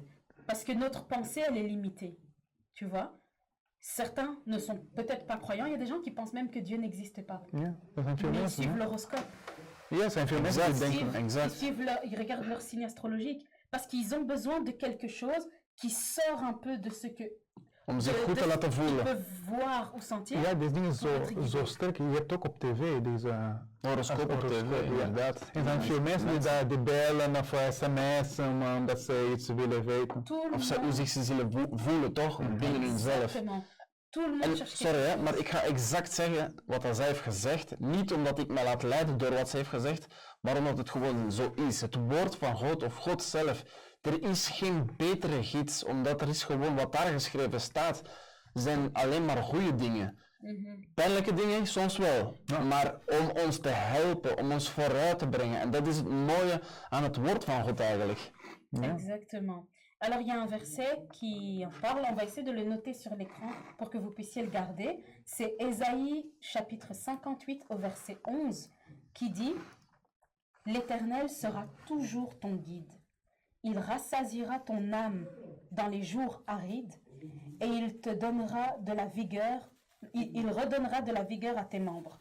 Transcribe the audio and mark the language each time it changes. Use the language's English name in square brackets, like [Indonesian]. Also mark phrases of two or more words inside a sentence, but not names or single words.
[French] Parce que notre pensée, elle est limitée, tu vois. Certains ne sont peut-être pas croyants. Il y a des gens qui pensent même que Dieu n'existe pas. Yeah, mais ils suivent l'horoscope. Yeah, Ils regardent leur signe astrologique. Parce qu'ils ont besoin de quelque chose qui sort un peu de ce que... [Dutch] Om zich goed te laten voelen. [French] Voir ou sentir. [Dutch] Ja, deze dingen zo sterk. Je hebt ook op tv deze horoscoop op tv, inderdaad. En er zijn veel mensen die bellen of sms'en omdat ze iets willen weten. Of hoe zich ze zullen voelen, toch? Binnen hunzelf. En, sorry, hè, maar ik ga exact zeggen wat zij heeft gezegd. Niet omdat ik me laat leiden door wat ze heeft gezegd, maar omdat het gewoon zo is. Het woord van God of God zelf. Er is geen betere gids, omdat er is gewoon wat daar geschreven staat, zijn alleen maar goede dingen. Pijnlijke dingen, soms wel, maar om ons te helpen, om ons vooruit te brengen. En dat is het mooie aan het woord van God eigenlijk. [French] Exactement. Alors, il y a un verset qui en parle, on va essayer de le noter sur l'écran pour que vous puissiez le garder. C'est Ésaïe chapitre 58 au verset 11 qui dit « L'Éternel sera toujours ton guide. Il rassasiera ton âme dans les jours arides et il te donnera de la vigueur, il redonnera de la vigueur à tes membres.